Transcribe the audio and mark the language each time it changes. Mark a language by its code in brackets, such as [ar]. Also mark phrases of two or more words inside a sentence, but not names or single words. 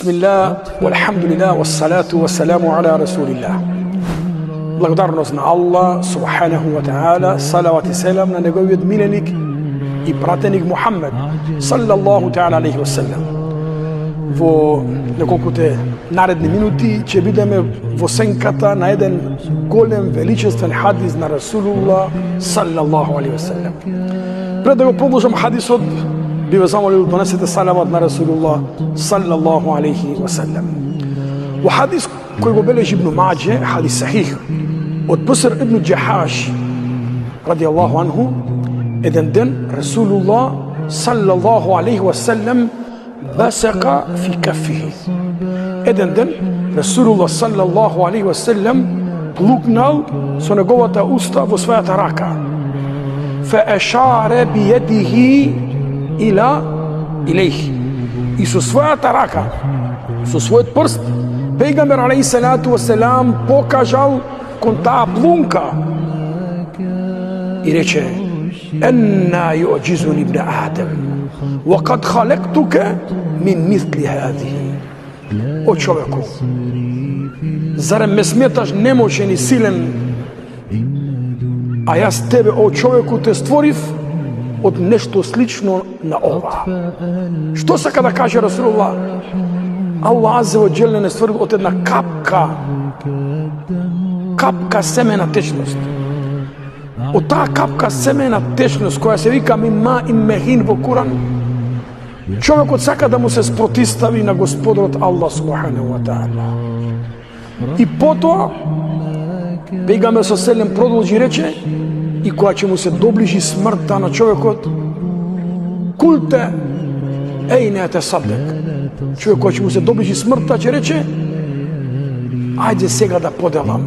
[ar] بسم الله، والحمد لله، والصلاة والسلام على رسول الله. [mk] Благодарност на Аллах [ar] سبحانه وتعالى, [mk] салават и селам на неговиот миленик и пратеник Мухаммед [ar] صلى الله تعالى عليه وسلم. [mk] Во неколкуте наредни минути ќе бидеме во сенката на еден голем величествен хадис на [ar] رسول الله صلى الله عليه وسلم. [mk] Пред да го продолжам хадисот, би ве замолил да донесете салават на [ar] رسول الله صلى الله عليه وسلم. [mk] Во хадис кој го бележи Ибн Маџе, [ar] حديث صحيح, [mk] од Буср ибн Џахаш [ar] رضي الله عنه, [mk] еден ден [ar] رسول الله صلى الله عليه وسلم بصق في كفه. [mk] Еден ден [ar] رسول الله صلى الله عليه وسلم [mk] плукнал со неговата уста во својата рака. [ar] فأشار بيده إليه. [mk] И со својата рака, со својот прст, Пејгамбер [ar] عليه الصلاة والسلام [mk] покажал кон таа плунка и рече: [ar] "أنى تعجزني ابن آدم وقد خلقتك من مثل هذه." [mk] О човеку, зарем ме сметаш немошен и силен, а јас тебе, о човеку, те створив од нешто слично на ова. Што сака да каже Расулуллах? Аллах [ar] عز وجل [mk] не створи од една капка семена течност. Од таа капка семена течност која се вика [ar] مما إن مهين [mk] во Куран, човекот сака да му се спротистави на Господарот Аллах [ar] سبحانه وتعالى. [mk] И потоа Пејгамбер селем продолжи рече, и кога ќе му се доближи смртта на човекот, култе ејне те садек. Човек кој ќе му се доближи смртта ќе рече: ајде сега да поделам.